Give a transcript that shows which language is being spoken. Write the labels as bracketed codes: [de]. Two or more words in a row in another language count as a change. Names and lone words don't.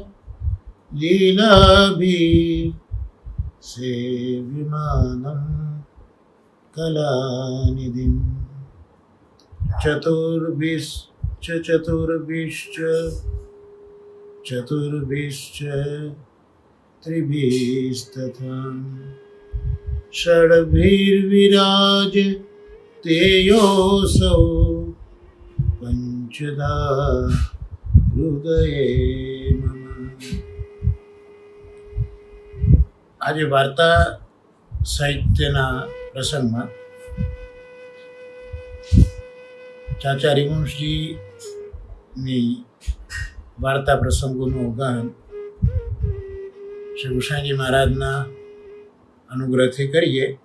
[sa] लीलाभिः सेव्यमानं कलानिधिं चतुर्भिश्च त्रिभिस्तथा षड्भिर्विराज तेयोऽसौ पंचदा हृदये मम। [gu] આજે વાર્તા સાહિત્યના પ્રસંગમાં ચાચા હરિવંશજીની વાર્તા પ્રસંગોનું અવગાહન શ્રી ગુસાઈજી મહારાજના અનુગ્રહથી કરીએ।